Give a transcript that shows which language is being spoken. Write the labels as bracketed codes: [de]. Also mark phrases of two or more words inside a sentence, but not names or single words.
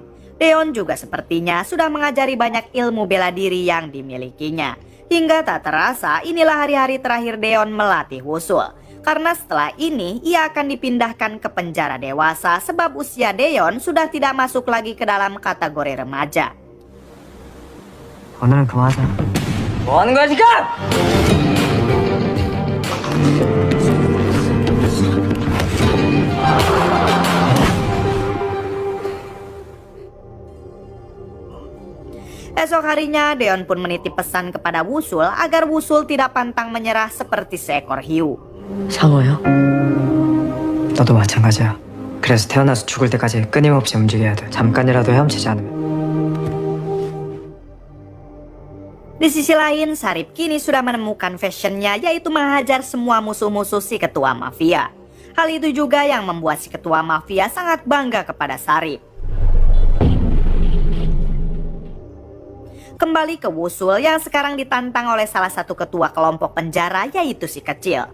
[id] Deon juga sepertinya sudah mengajari banyak ilmu bela diri yang dimilikinya. Hingga tak terasa inilah hari-hari terakhir Deon melatih Wusul. Karena setelah ini ia akan dipindahkan ke penjara dewasa sebab usia Deon sudah tidak masuk lagi ke dalam kategori remaja. [ko] 오늘은 그만하자. 뭐 하는 거야 지금? [id] Esok harinya Deon pun menitip pesan kepada Wusul agar Wusul tidak pantang menyerah seperti seekor hiu. [ko] 상어요? 너도 마찬가지야. 그래서 태어나서 죽을 때까지 끊임없이 움직여야 돼. 잠깐이라도 헤엄치지 않으면. [id] Di sisi lain, Sarip kini sudah menemukan fashionnya, yaitu menghajar semua musuh-musuh si ketua mafia. Hal itu juga yang membuat si ketua mafia sangat bangga kepada Sarip. Kembali ke Wusul yang sekarang ditantang oleh salah satu ketua kelompok penjara, yaitu si kecil.